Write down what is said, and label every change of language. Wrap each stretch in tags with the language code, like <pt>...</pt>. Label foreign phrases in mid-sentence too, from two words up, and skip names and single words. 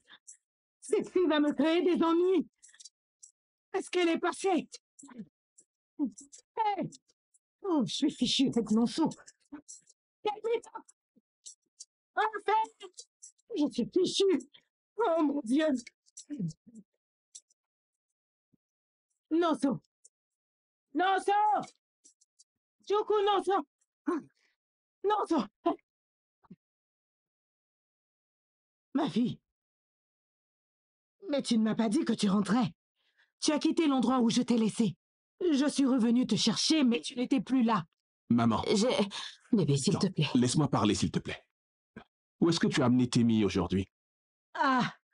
<fr>Cette fille va me créer des ennuis! Est-ce qu'elle est passée? Hey. Oh, je suis fichue avec mon saut! Témi! En fait! Je suis fichue! Oh mon Dieu! Nonso! Nonso! Juku, Nonso! Nonso! Ma fille! Mais tu ne m'as pas dit que tu rentrais. Tu as quitté l'endroit où je t'ai laissé. Je suis revenue te chercher, mais tu n'étais plus là. Maman. Bébé, s'il te plaît. Laisse-moi parler, s'il te plaît. Où est-ce que tu as amené Témi aujourd'hui? Ah!</fr>